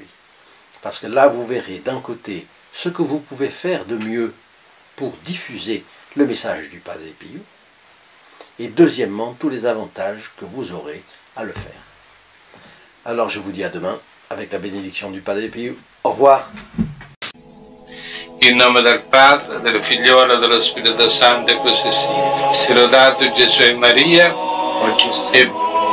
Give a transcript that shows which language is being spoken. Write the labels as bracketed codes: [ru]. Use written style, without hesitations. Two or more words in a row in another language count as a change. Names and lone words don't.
[fr] Parce que là, vous verrez d'un côté ce que vous pouvez faire de mieux pour diffuser le message du Padre Pio, et deuxièmement, tous les avantages que vous aurez à le faire. Alors je vous dis à demain avec la bénédiction du Padre Pio. Au revoir. [it] In nome del Padre, del Figliolo e dello Spirito Santo, così sia. Sia lodato Gesù e Maria, oggi e